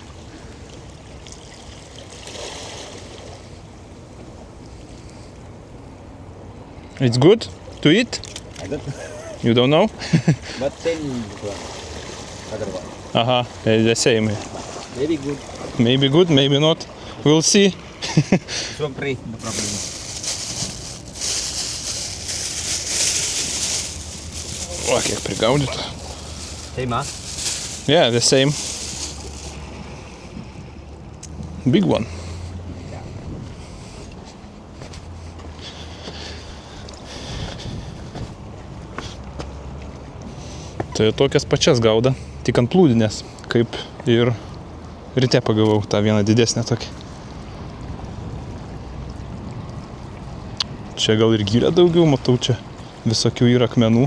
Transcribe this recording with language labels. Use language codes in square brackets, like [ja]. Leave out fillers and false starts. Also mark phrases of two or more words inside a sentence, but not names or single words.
[en] It's good to eat? I don't know. You don't know? But same this one. Other one. Aha, the same. Very good. Maybe good, maybe not. We'll see. This one free, no problem. [lt] O, kiek prigaudyta. [en] Same, huh? Yeah, the same. Big one. [lt] Tai tokias pačias gauda, tik ant plūdinės, kaip ir ryte pagavau tą vieną didesnę tokį. Čia gal ir gylė daugiau, matau, čia visokių yra akmenų.